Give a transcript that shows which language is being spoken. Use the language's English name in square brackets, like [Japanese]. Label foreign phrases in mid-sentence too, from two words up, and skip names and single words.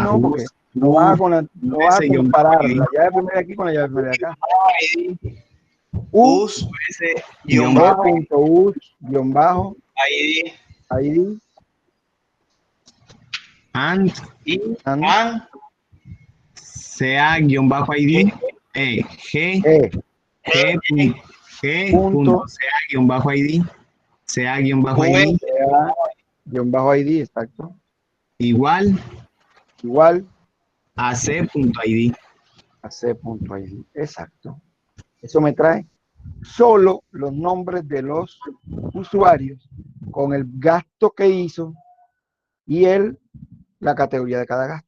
[Spanish] no, porque no vas a comparar la llave primera aquí con la llave primera de acá. us, G.us, ID, ID and and CA-ID. G. punto CA-ID. CA-ID. ID, exacto. Igual Igual a C.id. a C.id. Exacto. Eso me trae solo los nombres de los usuarios con el gasto que hizo y la categoría de cada gasto.